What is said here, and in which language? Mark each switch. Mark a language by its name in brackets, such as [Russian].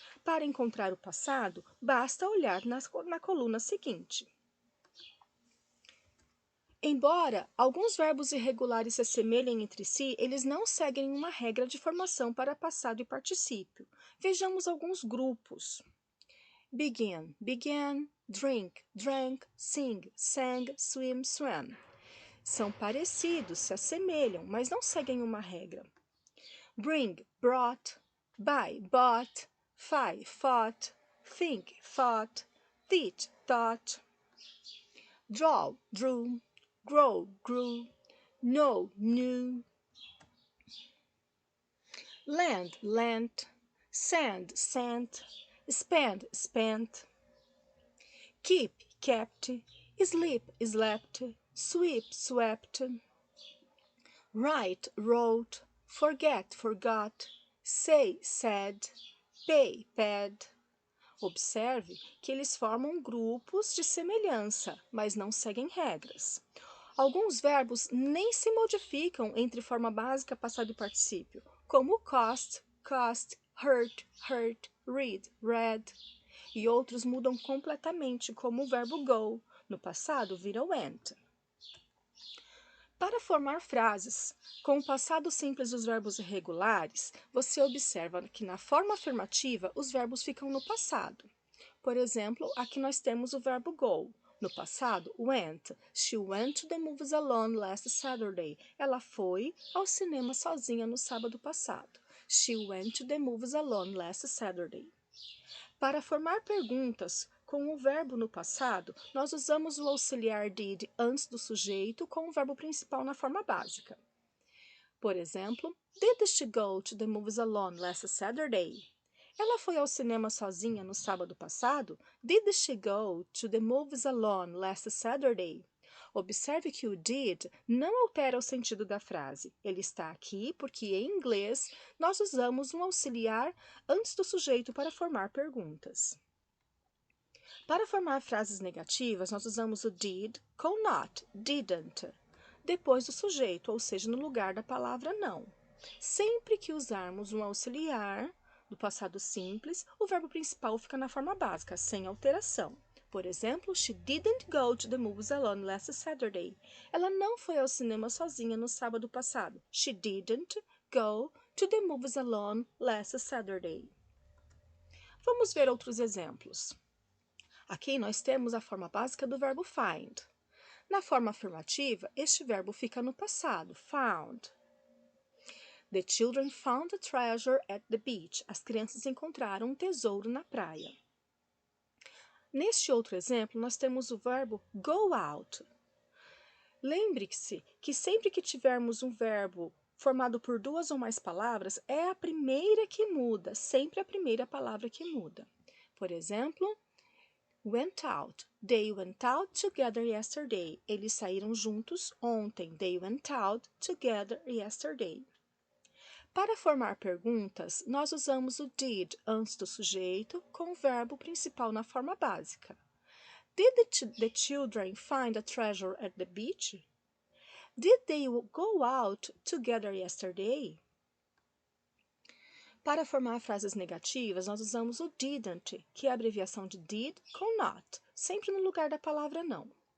[Portuguese] Para encontrar o passado, basta olhar na coluna seguinte. Embora alguns verbos irregulares se assemelhem entre si, eles não seguem uma regra de formação para passado e particípio. Vejamos alguns grupos. [English] Begin, began, drink, drank, sing, sang, swim, swam. [Portuguese] São parecidos, se assemelham, mas não seguem uma regra. [English] Bring, brought, buy, bought, fight, fought, think, thought, teach, taught. Draw, drew, grow, grew, know, knew. Lend, lent, send, sent, spend, spent. Keep, kept, sleep, slept, sweep, swept. Write, wrote, forget, forgot, say, said, pay, paid. [Portuguese] Observe que eles formam grupos de semelhança, mas não seguem regras. Alguns verbos nem se modificam entre forma básica, passado e particípio, como [English] cost, cost, hurt, hurt, read, read. [Portuguese] E outros mudam completamente, como o verbo go, no passado vira went. Para formar frases com o passado simples dos verbos irregulares, você observa que na forma afirmativa os verbos ficam no passado. Por exemplo, aqui nós temos o verbo go. No passado, went. [English] She went to the movies alone last Saturday. [Portuguese] Ela foi ao cinema sozinha no sábado passado. [English] She went to the movies alone last Saturday. [Portuguese] Para formar perguntas com o verbo no passado, nós usamos o auxiliar did antes do sujeito com o verbo principal na forma básica. Por exemplo, [English] did she go to the movies alone last Saturday? [Portuguese] Ela foi ao cinema sozinha no sábado passado? [English] Did she go to the movies alone last Saturday? [Portuguese] Observe que o did não altera o sentido da frase. Ele está aqui porque, em inglês, nós usamos um auxiliar antes do sujeito para formar perguntas. Para formar frases negativas, nós usamos o did com not, didn't, depois do sujeito, ou seja, no lugar da palavra não. Sempre que usarmos um auxiliar do passado simples, o verbo principal fica na forma básica, sem alteração. Por exemplo, [English] she didn't go to the movies alone last Saturday. [Portuguese] Ela não foi ao cinema sozinha no sábado passado. [English] She didn't go to the movies alone last Saturday. [Portuguese] Vamos ver outros exemplos. Aqui nós temos a forma básica do verbo find. Na forma afirmativa, este verbo fica no passado, found. [English] The children found a treasure at the beach. [Portuguese] As crianças encontraram um tesouro na praia. Neste outro exemplo, nós temos o verbo [English] go out. [Portuguese] Lembre-se que sempre que tivermos um verbo formado por duas ou mais palavras, é a primeira que muda, sempre a primeira palavra que muda. Por exemplo, went out. [English] They went out together yesterday. [Portuguese] Eles saíram juntos ontem. They went out together yesterday. Para formar perguntas, nós usamos o did antes do sujeito com o verbo principal na forma básica. [English] Did the children find a treasure at the beach? Did they go out together yesterday? [Portuguese] Para formar frases negativas, nós usamos o didn't, que é a abreviação de did com not, sempre no lugar da palavra não.